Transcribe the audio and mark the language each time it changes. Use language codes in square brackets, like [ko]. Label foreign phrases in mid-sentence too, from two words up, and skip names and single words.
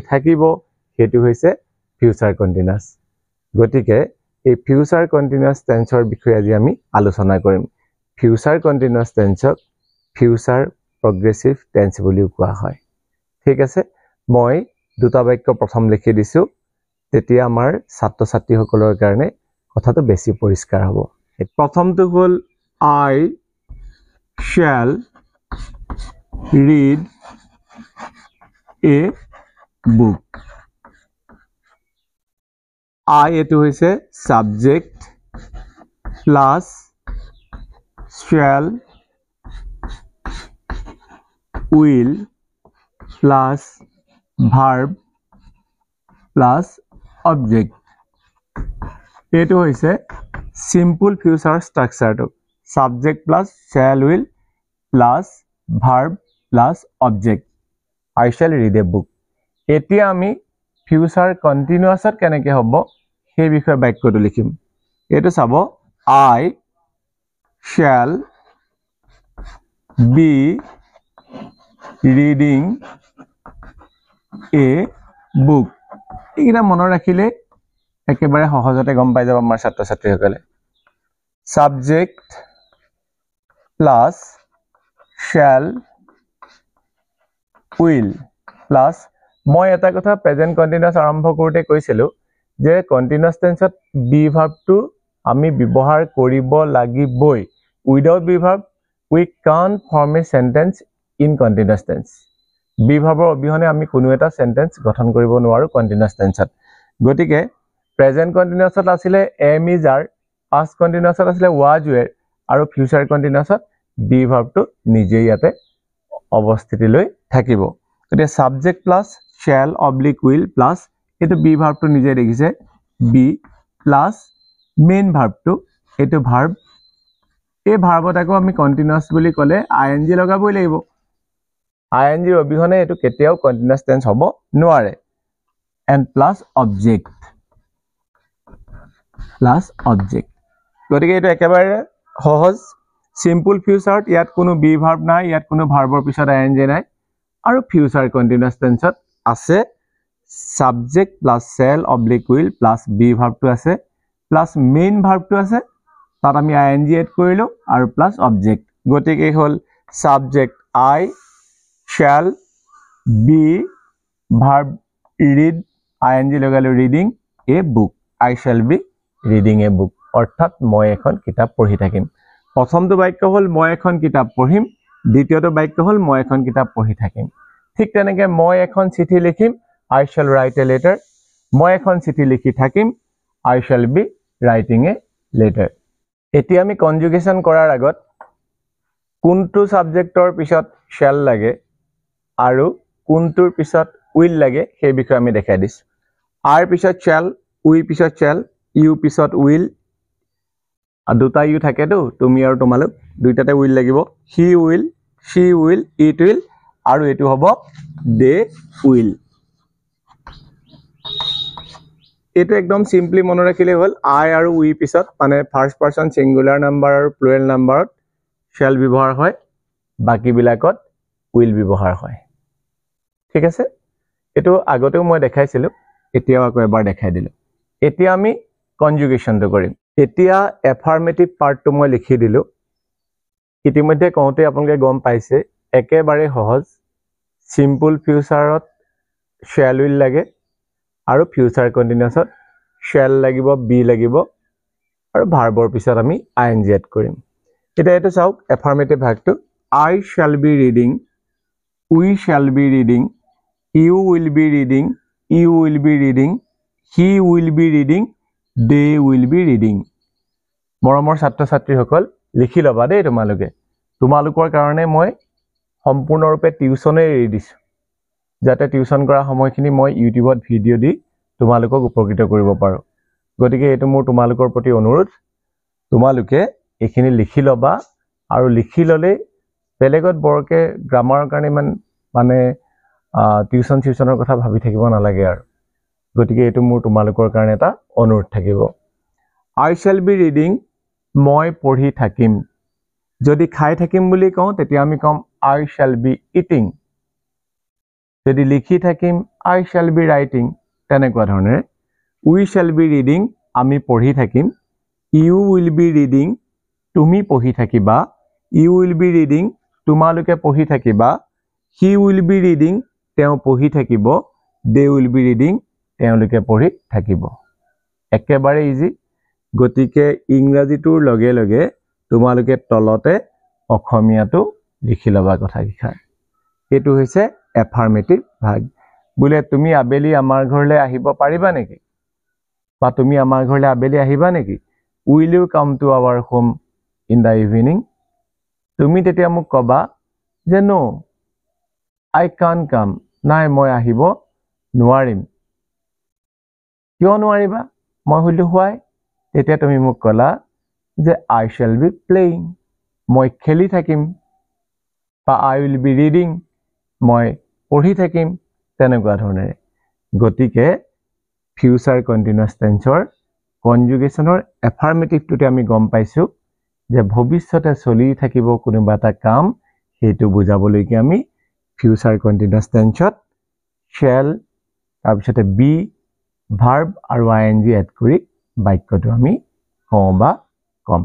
[as] থাকিব হেতু হৈছে [en] future continuous [as] গতিকে এই [en] future continuous [as] টেন্সৰ বিষয়ে আজি আমি আলোচনা কৰিম [en] future continuous [as] টেন্সক [en] future progressive tense [as] বুলিও কোৱা হয় ঠিক আছে মই দুটা বাক্য প্ৰথম লিখি দিছো তেতিয়া আমাৰ ছাত্ৰ ছাত্ৰীসকলৰ কাৰণে কথাটো বেছি পৰিষ্কাৰ হ'ব প্ৰথমটো হ'ল [en] I shall read a book I [as] এটো হৈছে [en] subject plus shall will plus verb plus object [as] এটো হৈছে [en] simple future structure to subject plus shall will plus verb plus object I shall read a book [as] এতিয়া আমি [en] future continuous [as] কেনেকৈ হ'ব সেই বিষয়ে বাক্যটো লিখিম এটো চাব [en] I shall be reading a book [as] এইটা মনত ৰাখিলে একেবাৰে সহজতে গম পাই যাব আমাৰ ছাত্ৰ ছাত্ৰীসকলে [en] subject plus shall will plus [as] মই এটা কথা [en] present continuous [as] আৰম্ভ কৰোতে কৈছিলো যে কন্টিনিউয়াছ টেন্সত বি ভাৰ্বটো আমি ব্যৱহাৰ কৰিব লাগিবই [en] without be verb we can't form a sentence in continuous tense [as] বি ভাৰ্বৰ অবিহনে আমি কোনো এটা সেন্টেন্স গঠন কৰিব নোৱাৰো কন্টিনিউয়াছ টেন্সত গতিকে প্ৰেজেন্ট কন্টিনিউয়াছত আছিলে [en] am is are past [as] কন্টিনিউয়াছত আছিলে [en] was were [as] আৰু ফিউচাৰ কন্টিনিউয়াছত বি ভাৰ্বটো নিজে ইয়াতে অৱস্থিতি লৈ থাকিব গতিকে [en] subject plus shall oblique will plus [as] এটো বি ভাৰ্বটো নিজে দেখিছে [en] be plus main [as] ভাৰ্বটো এটো ভাৰ্ব এই ভাৰ্বত আকৌ আমি কন্টিনিউয়াছ বুলি ক'লে ing লগাবই লাগিব ing অবিহনে এটো কেতিয়াও কন্টিনিউয়াছ টেন্স হ'ব নোৱাৰে [en] and plus object [as] গতিকে এটো একেবাৰে সহজ সিম্পল ফিউচাৰত ইয়াত কোনো বি ভাৰ্ব নাই ইয়াত কোনো ভাৰ্বৰ পিছত ing নাই আৰু ফিউচাৰ কন্টিনিউয়াছ টেন্সত আছে [en] subject plus shall oblique will plus be [as] ভাৰ্বটো আছে [en] plus main [as] ভাৰ্বটো আছে তাত আমি ing এড কৰিলো আৰু [en] plus object [as] গতিকে হল [en] subject I shall be verb read ing [as] লগালো [en] reading a book I shall be reading a book [as] অৰ্থাৎ মই এখন কিতাপ পঢ়ি থাকিম প্ৰথমটো বাক্য হল মই এখন কিতাপ পঢ়িম দ্বিতীয়টো বাক্য হল মই এখন কিতাপ পঢ়ি থাকিম ঠিক তেনেকৈ মই এখন চিঠি [en] লিখিম I shall write a letter [as] মই এখন চিঠি লিখি থাকিম [en] I shall be writing a [as] letter এতিয়া আমি কনজুগেশন কৰাৰ আগত কোনটো সাবজেক্টৰ পিছত shall লাগে আৰু কোনটোৰ পিছত উইল লাগে সেই বিষয়ে আমি দেখাই দিছো আৰ পিছত শ্যাল উই পিছত শ্যাল ইউ পিছত উইল দুটা ইউ থাকেতো তুমি আৰু তোমালোক দুইটাতে উইল লাগিব [en] he will she will it will [as] আৰু এটো হ'ব [en] they will [as] এটো একদম সিম্পলি মনে ৰাখিলে হল I আৰু we পিছত মানে [en] first person singular number [as] আৰু প্লুৰাল নাম্বাৰত shall ব্যৱহাৰ হয় বাকি বিলাকত will ব্যৱহাৰ হয় ঠিক আছে এটো আগতেও মই দেখাইছিলো এতিয়াও আকৌ এবাৰ দেখাই দিলো এতিয়া আমি কনজুগেশনটো কৰিম এতিয়া এফাৰ্মেটিভ পাৰ্টটো মই লিখি দিলো ইতিমধ্যে কওঁতে আপোনালোকে গম পাইছে একেবাৰে সহজ সিম্পল ফিউচাৰত [en] shall will [as] লাগে আৰু ফিউচাৰ কন্টিনিউয়াছত shall লাগিব be লাগিব আৰু ভাৰ্বৰ পিছত আমি ing এড কৰিম এটা এটো চাওক এফাৰ্মেটিভ ভাগটো [en] I shall be reading we shall be reading you will be reading you will be reading he will be reading they will be reading [as] মৰমৰ ছাত্ৰ ছাত্ৰীসকল লিখি লবা দেই তোমালোকৰ কাৰণে মই সম্পূৰ্ণৰূপে টিউচনে এৰি দিছো যাতে টিউচন কৰা সময়খিনি মই ইউটিউবত ভিডিও দি তোমালোকক উপকৃত কৰিব পাৰো গতিকে এটো মোৰ তোমালোকৰ প্ৰতি অনুৰোধ তোমালোকে এখিনি লিখি লবা আৰু লিখি ললে বেলেগত বৰকে গ্ৰামাৰৰ কাৰণে মানে টিউচনৰ কথা ভাবি থাকিব নালাগে আৰু গতিকে এটো মোৰ তোমালোকৰ কাৰণে এটা অনুৰোধ থাকিব [en] I shall be reading [as] মই পঢ়ি থাকিম যদি খাই থাকিম বুলি কওঁ তেতিয়া আমি কম [en] I shall be eating [as] যদি লিখি থাকিম [en] I shall be writing [as] তেনেকুৱা ধৰণে [en] we shall be reading [as] আমি পঢ়ি থাকিম [en] you will be reading [as] তুমি পঢ়ি থাকিবা [en] you will be reading [as] তোমালোকে পঢ়ি থাকিবা [en] he will be reading [as] তেওঁ পঢ়ি থাকিব [en] they will be reading তেওঁলোকে [as] পঢ়ি থাকিব একেবাৰে ইজি গতিকে ইংৰাজীটোৰ লগে লগে তোমালোকে তলতে অসমীয়াটো লিখি লবা কথা কিখাৰ এটো হৈছে এফাৰ্মেটিভ ভাগ বুলে তুমি আবেলি আমাৰ ঘৰলে আহিব পাৰিবা নেকি বা তুমি আমাৰ ঘৰলে আবেলি আহিবা নেকি [en] will you come to our home in the evening [as] তুমি তেতিয়া মোক কবা যে [en] no I can't come [as] নাই মই আহিব নোৱাৰিম কিয় নোৱাৰিবা মই হইলো হোৱাই তেতিয়া তুমি মোক কলা যে [en] I shall be playing [as] মই খেলি থাকিম বা [en] I will be reading [as] মই পঢ়ি থাকিম তেনেকুৱা ধৰণে গতিকে [en] future continuous [as] টেন্সৰ কনজুগেশনৰ এফাৰ্মেটিভটোতে আমি গম পাইছো যে ভৱিষ্যতে চলি থাকিব কোনোবা এটা কাম হেতু বুজাবলৈ কি আমি [en] future continuous [as] টেন্সত shall তাৰপিছতে [en] be verb [as] আৰু ing এড কৰি বাক্যটো আমি কওঁ বা কম